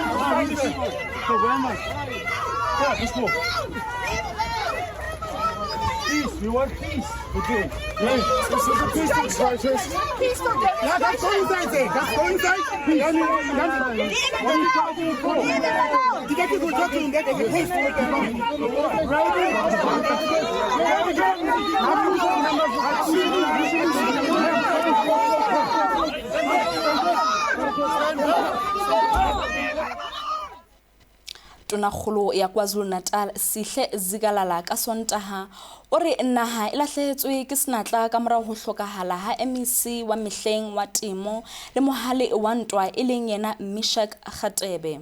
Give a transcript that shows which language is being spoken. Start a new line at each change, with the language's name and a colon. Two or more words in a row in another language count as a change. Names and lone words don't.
English: Where am I? Just walk. Peace. You want peace? Okay. Yes. This is a peaceful protest. Yeah, that's all inside there. That's all inside. Peace. You get to go talk to him. Get the peace.
Southern Sotho: Tonakgolo ya KwaZulu-Natal Sihle Zikalala ka Sontaha o re naha e lahlehetswe ke senatla ka morao ho hlokahala ha MEC wa mehleng wa temo le mohale wa ntwa e leng yena Mishak Khatebe.